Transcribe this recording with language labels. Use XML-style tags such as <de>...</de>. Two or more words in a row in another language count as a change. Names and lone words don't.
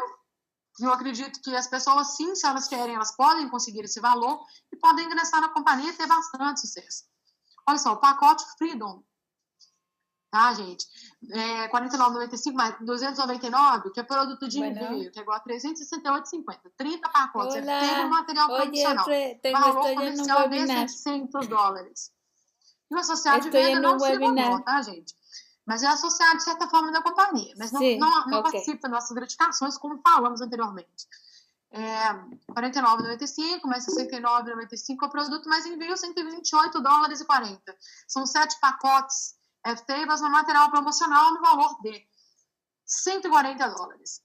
<pt>Eu acredito que as pessoas, sim, se elas querem, elas podem conseguir esse valor e podem ingressar na companhia e ter bastante sucesso. Olha só, o pacote Freedom. tá, gente? 49,95 mais 299, que é produto de</pt> <es>Bueno,</es> <pt>envio, que é igual a 368,50. 30 pacotes, é</pt> <es>hola.</es> <pt>feio material</pt> <es>Oye,</es> <pt>promocional.</pt> <es>tengo,</es> <pt>Valor</pt> <es>estoy en un</es> <pt>comercial de</pt> <es>webinar.</es> <pt>$700. E o associado de</pt> <es>Estoy</es> <pt>venda</pt> <es>en</es> <pt>não</pt> <es>un</es> <pt>se valor,</pt> <es>webinar.</es> <pt>tá, gente? Mas é associado, de certa forma, da companhia. Mas não</pt> <es>Sí, ok.</es> <pt>participa das nossas gratificações, como falamos anteriormente. R$49,95 mais R$69,95 é o produto, mais envio $128,40. São 7 pacotes F-Tables no material promocional no valor de $140.</pt>